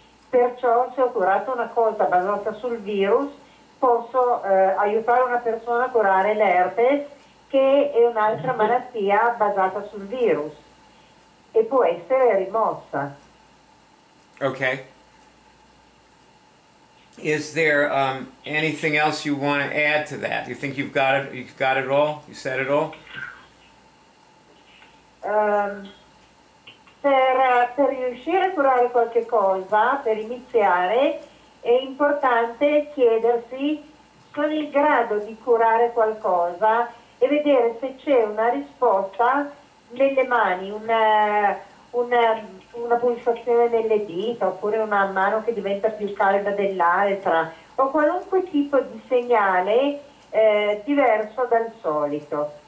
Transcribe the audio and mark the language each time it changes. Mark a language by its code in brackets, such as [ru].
[it] Perciò, se ho curato una cosa basata sul virus, posso aiutare una persona a curare l'herpes, che è un'altra malattia basata sul virus e può essere rimossa. [en] Okay. Is there anything else you want to add to that? You think you've got it? You've got it all? You said it all? [it] Per riuscire a curare qualche cosa, per iniziare, è importante chiedersi: sono in grado di curare qualcosa, e vedere se c'è una risposta nelle mani, una pulsazione nelle dita, oppure una mano che diventa più calda dell'altra, o qualunque tipo di segnale diverso dal solito.